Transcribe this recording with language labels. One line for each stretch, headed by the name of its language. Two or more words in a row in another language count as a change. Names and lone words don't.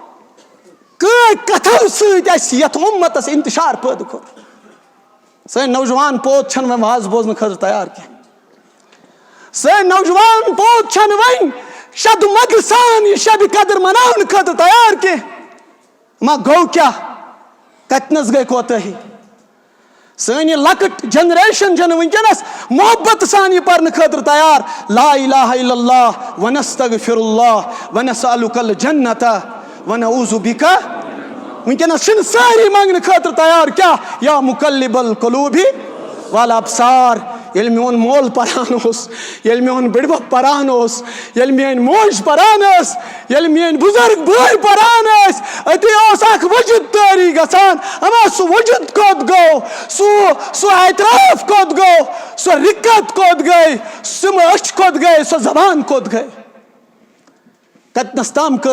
Kashmiri: کتھو سۭتۍ اَسہِ یتھ اُمتس انتشار پٲدٕ کوٚر سٲنۍ نوجوان پوت چھنہٕ وۄنۍ واز بوزنہٕ خٲطرٕ تیار کینٛہہ سٲنۍ نوجوان پوت چھنہٕ وۄنۍ شد مدٕ سان یہِ شبِ قدر مناونہٕ خٲطرٕ تیار کینٛہہ ما گوٚو کیٛاہ کتنس گٔے کوتٲہی سٲنۍ یہِ لۄکٕٹ جنریشن چھنہٕ وٕنکیٚنس محبت سان یہِ پرنہٕ خٲطرٕ تیار
Arabic: لا الہ الا اللہ ونستغفر اللہ ونسألک الجنۃ ونعوذ بک
Kashmiri: وٕنکیٚنس چھِنہٕ سٲری منگنہٕ خٲطرٕ تیار کیٛاہ
Arabic: یا مقلب القلوب والابصار
Kashmiri: ییٚلہِ میون مول پران اوس ییٚلہِ میون بٕڈبب پران اوس ییٚلہِ میٲنۍ موج پران ٲس ییٚلہِ میٲنۍ بُزرگ بٲے پران ٲسۍ أتی اوس اکھ وجود طٲری گژھان اما سُہ وجود کوٚت گوٚو سُہ اعتراف کوٚت گوٚو سۄ رِکت کوٚت گٔے سُم أچھ کوٚت گٔے سۄ زبان کوٚت گٔے کتنس تام کٔر